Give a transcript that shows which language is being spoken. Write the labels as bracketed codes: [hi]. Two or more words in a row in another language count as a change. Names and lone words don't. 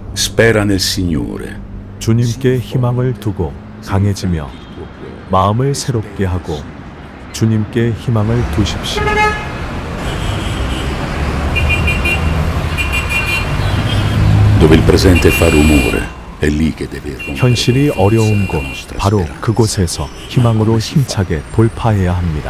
[it] spera nel Signore. [ko] 주님께 희망을 두고 강해지며 마음을 새롭게 하고 주님께 희망을 두십시오. [it] Dove il presente fa rumore, è lì che deve irrompere. [ko] 현실이 어려운 곳, 바로 그곳에서 희망으로 힘차게 돌파해야 합니다.